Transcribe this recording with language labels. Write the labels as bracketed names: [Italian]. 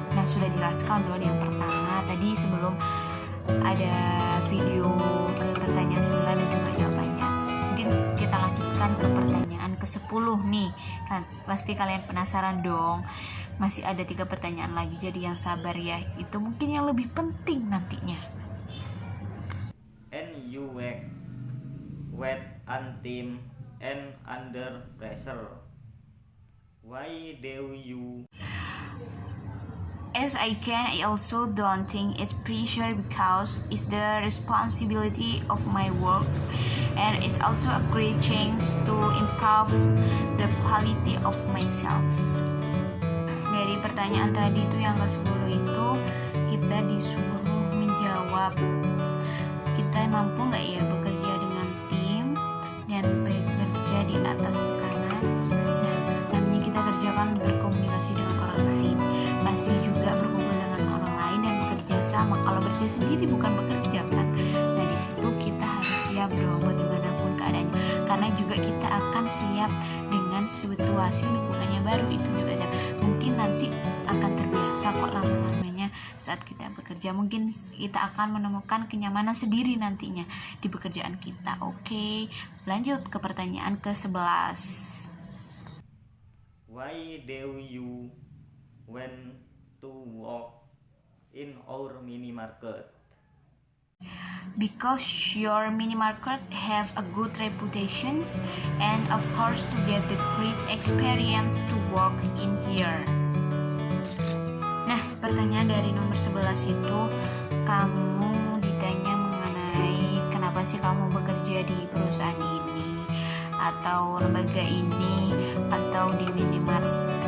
[Indonesian] Nah, sudah dijelaskan dong yang pertama tadi sebelum ada video ke pertanyaan 9 dan juga jawabannya. Mungkin kita lanjutkan ke pertanyaan ke-10 nih. Pasti kalian penasaran dong. Masih ada 3 pertanyaan lagi, jadi yang sabar ya. Itu mungkin yang lebih penting nantinya. [English] And you work with a team and under pressure. Why do you? As I also don't think it's pressure because it's the responsibility of my work and it's also a great chance to improve the quality of myself. [Indonesian] Dari pertanyaan tadi itu yang ke-10 itu kita disuruh menjawab kita mampu nggak ya bekerja dengan tim dan bekerja di atas tekanan. Nah, namanya kita kerjakan berkomunikasi dengan orang lain, pasti juga berkumpul dengan orang lain dan bekerja sama. Kalau bekerja sendiri bukan bekerja kan. Nah, di situ kita harus siap dong bagaimanapun keadaannya, karena juga kita akan siap dengan situasi lingkungannya baru. Itu juga mungkin nanti akan terbiasa kok lama-lamanya saat kita bekerja. Mungkin kita akan menemukan kenyamanan sendiri nantinya di pekerjaan kita. Oke, lanjut ke pertanyaan ke-11. [English] Why do you want to work in our mini market? Because your mini market have a good reputation and of course to get the great experience to work in here. [Indonesian] Nah, pertanyaan dari nomor 11 itu kamu ditanya mengenai kenapa sih kamu bekerja di perusahaan ini atau lembaga ini atau di minimarket